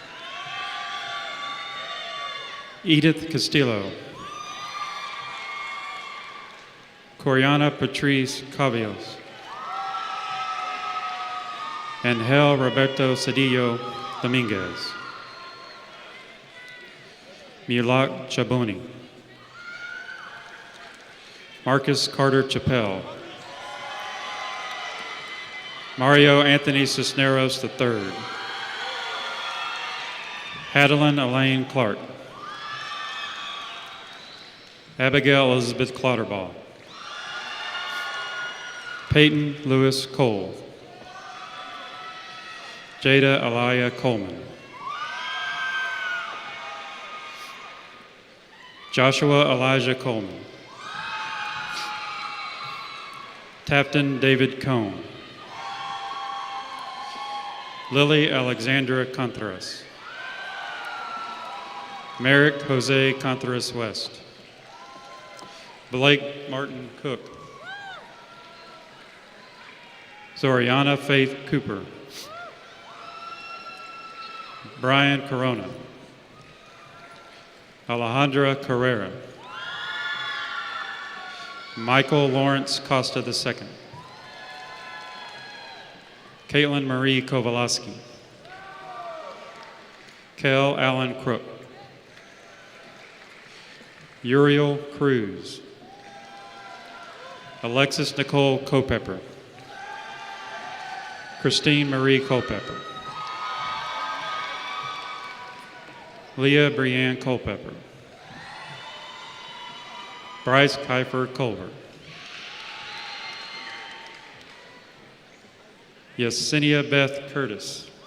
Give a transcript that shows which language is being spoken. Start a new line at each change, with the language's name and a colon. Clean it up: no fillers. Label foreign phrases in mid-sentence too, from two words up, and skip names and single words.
English: Edith Castillo. Coriana Patrice Cavios. Angel Roberto Cedillo Dominguez. Mulak Chaboni. Marcus Carter Chappelle. Mario Anthony Cisneros III. Adeline Elaine Clark. Abigail Elizabeth Clotterbaugh. Peyton Lewis Cole. Jada Alaya Coleman. Joshua Elijah Coleman. Tapton David Cohn. Lily Alexandra Contreras. Merrick Jose Contreras West. Blake Martin Cook. Zoriana Faith Cooper. Brian Corona. Alejandra Carrera. Michael Lawrence Costa II. Caitlin Marie Kowalski. Kel Allen Crook. Uriel Cruz. Alexis Nicole Culpepper. Christine Marie Culpepper. Leah Brianne Culpepper. Bryce Kiefer Culver. Yesenia Beth Curtis.